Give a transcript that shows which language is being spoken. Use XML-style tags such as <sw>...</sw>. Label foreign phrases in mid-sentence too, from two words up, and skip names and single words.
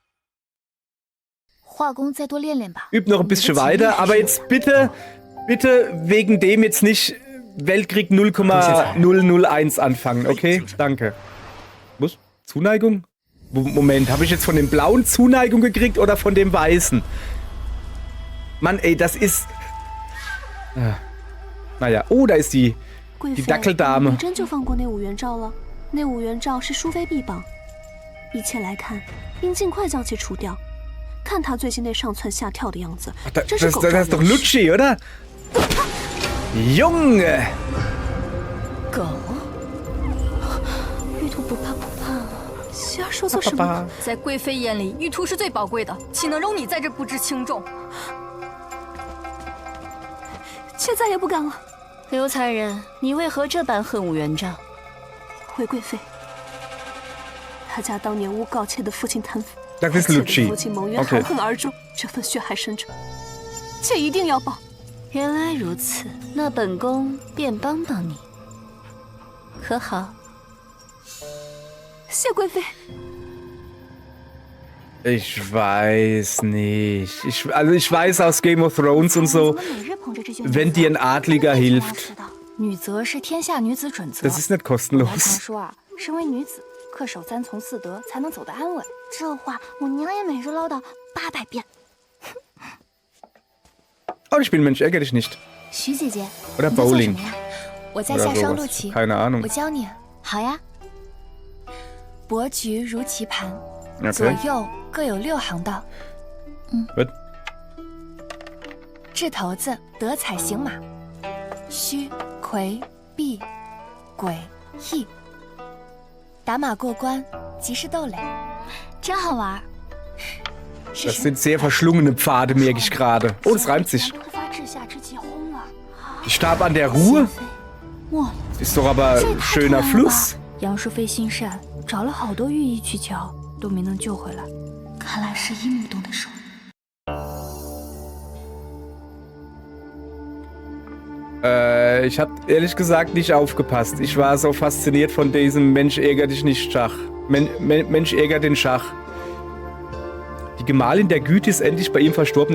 <de>Üb noch ein bisschen weiter, aber jetzt bitte wegen dem jetzt nicht Weltkrieg 0,001 anfangen, okay? Danke. Was? Zuneigung? Moment, habe ich jetzt von dem blauen Zuneigung gekriegt oder von dem weißen? Mann, ey, das ist... Naja, oh, da ist die Dackeldame.</de> <zh>那五元诏是淑妃臂膀，一切来看，应尽快将其除掉。看他最近那上蹿下跳的样子，真是狗仗人势。</zh> <de>Das ist doch Lucci, oder? Junge!</de> <zh>狗？玉兔不怕不怕啊！希儿说错什么了？在贵妃眼里，玉兔是最宝贵的，岂能容你在这不知轻重？妾再也不敢了。刘才人，你为何这般恨武元璋？回贵妃，他家当年诬告妾的父亲贪腐，</zh> <de>Das ist</de> <zh>妾的 Lucci. 父亲蒙冤含恨而终，这份血海深仇，妾一定要报。原来如此，那本宫便帮帮你，可好？谢贵妃。</zh> <de>Ich weiß nicht. Ich weiß aus Game of Thrones und so, wenn dir ein Adliger hilft.</de> <zh>女则是天下女子准则。</zh> <de>Das ist nicht 常 kostenlos.</de> <zh>说啊，身为女子，恪守三从四德，才能走得安稳。这话我娘也每日唠叨800遍。</zh> <de>Oh, ich bin Mensch, ärgere dich nicht.</de> <zh>徐姐姐 Oder 你在做什 Bowling. 么呀？我在下双陆棋。</zh> <de>Keine Ahnung.</de> <zh>我教你。好呀。帛局如棋盘， Okay. 左右各有6行道。 Was? 掷骰子，得彩行马。虚魁、避、鬼、役，打马过关，即是斗垒，真好玩。</zh> <de>Das sind sehr verschlungene Pfade, merke ich gerade. Oh, das reimt sich.</de> <zh>突发治下之急轰了。</zh> <de>Ich starb an der Ruhr?</de> <zh>没了，</zh> <de>Ist doch aber</de> <zh>这 ein 也太 schöner 突然了 Fluss. 吧。杨淑妃心善，找了好多御医去瞧，都没能救回来。看来是樱木动的手。</zh> <de>Ich habe ehrlich gesagt nicht aufgepasst. Ich war so fasziniert von diesem Mensch ärger dich nicht Schach. Mensch ärger den Schach. Die Gemahlin der Güte ist endlich bei ihm verstorben.</de>